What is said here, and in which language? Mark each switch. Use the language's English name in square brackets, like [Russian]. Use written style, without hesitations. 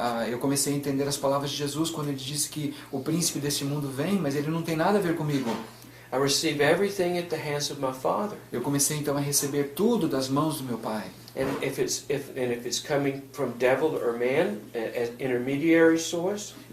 [Portuguese] Eu comecei a entender as palavras de Jesus quando ele disse que o príncipe deste mundo vem, mas ele não tem nada a ver comigo. [English] I receive everything at the hands of my Father. [Portuguese] Eu comecei então a receber tudo das mãos do meu Pai. [English] And if it's coming from devil or man, as intermediary source.